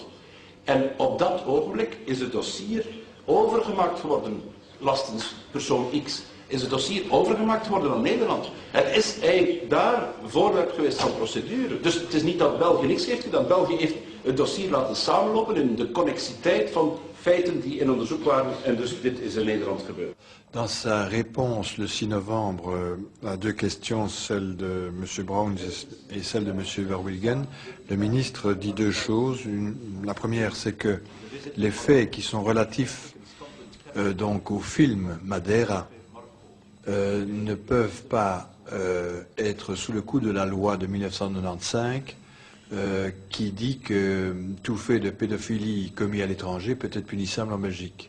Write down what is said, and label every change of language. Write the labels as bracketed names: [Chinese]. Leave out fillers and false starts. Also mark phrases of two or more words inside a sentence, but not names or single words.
[Dutch] En op dat ogenblik is het dossier overgemaakt geworden, lastens persoon X, is het dossier overgemaakt geworden aan Nederland. Het is eigenlijk daar voorwerp geweest van procedure. Dus het is niet dat België niks heeft gedaan. België heeft het dossier laten samenlopen in de connexiteit van feiten die in onderzoek waren. En dus dit is in Nederland gebeurd. [French] Dans sa réponse le 6 novembre à deux questions, celle de M. Brown et celle de M. Verwilgen, le ministre dit deux choses. La première, c'est que les faits qui sont relatifs donc au film Madeira ne peuvent pas être sous le coup de la loi de 1995 qui dit que tout fait de pédophilie commis à l'étranger peut être punissable en Belgique.